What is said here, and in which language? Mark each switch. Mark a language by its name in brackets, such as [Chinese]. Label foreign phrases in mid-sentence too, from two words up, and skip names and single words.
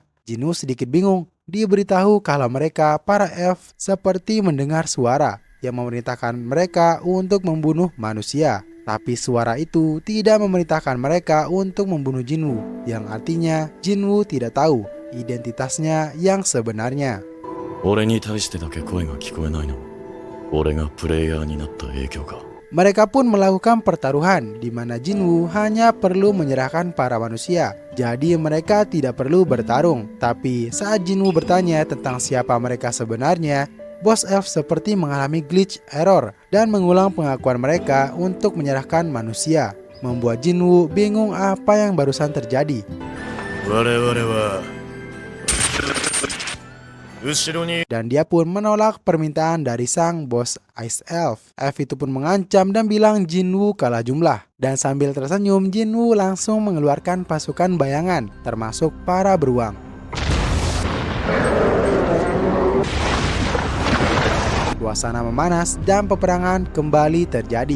[Indonesian] Jinwoo sedikit bingung, diberitahu kalau mereka para Elf seperti mendengar suara yang memerintahkan mereka untuk membunuh manusia. Tapi suara itu tidak memerintahkan mereka untuk membunuh Jinwoo, yang artinya Jinwoo tidak tahu identitasnya yang sebenarnya. [Japanese] 俺に対してだけ声が聞こえないのも俺がプレイヤーになった影響か。 [Indonesian] Mereka pun melakukan pertaruhan di mana Jinwoo hanya perlu menyerahkan para manusia. Jadi mereka tidak perlu bertarung. Tapi saat Jinwoo bertanya tentang siapa mereka sebenarnya, Bos Elf seperti mengalami [English] glitch error [Indonesian] dan mengulang pengakuan mereka untuk menyerahkan manusia, membuat Jinwoo bingung apa yang barusan terjadi. [Japanese] 我々は後ろに [Indonesian] Dan dia pun menolak permintaan dari sang bos Ice Elf. Elf itu pun mengancam dan bilang Jinwoo kalah jumlah. Dan sambil tersenyum, Jinwoo langsung mengeluarkan pasukan bayangan, termasuk para beruang. Suasana memanas dan peperangan kembali terjadi.